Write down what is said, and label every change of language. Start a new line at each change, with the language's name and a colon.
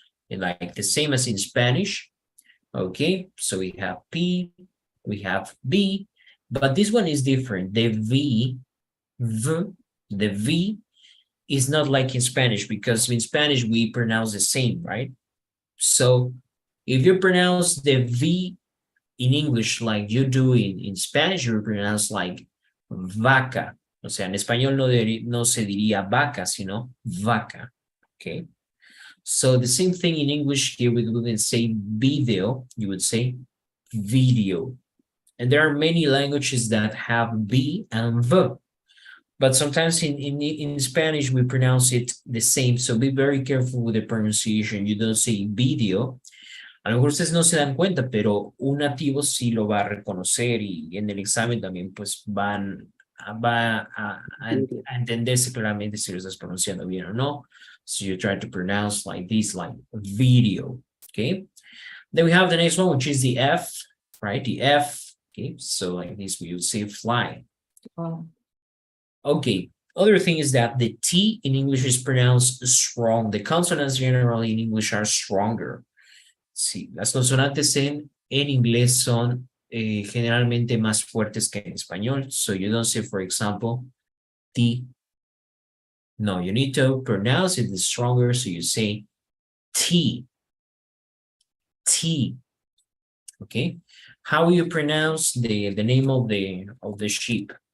English: Like the same as in Spanish. Okay, so we have P, we have B, but this one is different. The V, the V is not like in Spanish, because in Spanish we pronounce the same, right? So if you pronounce the V in English like you do in Spanish, you pronounce like vaca.
Spanish: O sea, en español no se diría vaca, sino vaca.
English: Okay. So the same thing in English here, we wouldn't say video, you would say video. And there are many languages that have V and V. But sometimes in Spanish, we pronounce it the same. So be very careful with the pronunciation. You don't say video.
Spanish: A lo mejor ustedes no se dan cuenta, pero un nativo sí lo va a reconocer y en el examen también pues va a entenderse claramente si lo estás pronunciando bien o no.
English: So you try to pronounce like this, like video, okay? Then we have the next one, which is the F, right? The F, okay? So like this, we would say fly. Oh. Okay, other thing is that the T in English is pronounced strong. The consonants generally in English are stronger.
Spanish: Sí, las consonantes en inglés son generalmente más fuertes que en español.
English: So you don't say, for example, T. No, you need to pronounce it stronger. So you say T. T. Okay. How you pronounce the name of the sheep?